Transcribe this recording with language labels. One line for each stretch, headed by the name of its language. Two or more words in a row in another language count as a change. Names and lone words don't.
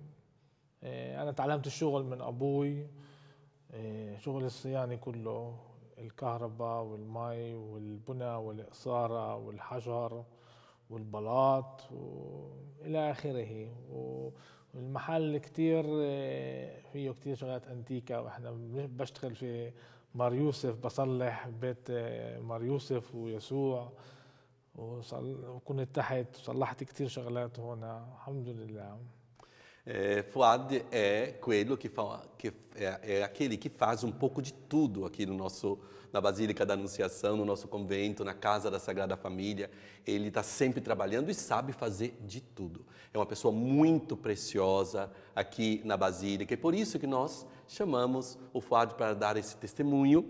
Arabic: أنا تعلمت الشغل من أبوي شغل الصيانة كله الكهرباء والمي والبنى والإقصارة والحجر والبلاط وإلى آخره والمحل كتير فيه كتير شغلات أنتيكا وإحنا بشتغل في مار يوسف بصلح بيت مار يوسف ويسوع وكنت تحت وصلحت كتير شغلات هنا الحمد لله.
Portuguese: Fouad é aquele que faz um pouco de tudo aqui na Basílica da Anunciação, no nosso convento, na Casa da Sagrada Família. Ele está sempre trabalhando e sabe fazer de tudo. É uma pessoa muito preciosa aqui na Basílica e por isso que nós chamamos o Fouad para dar esse testemunho.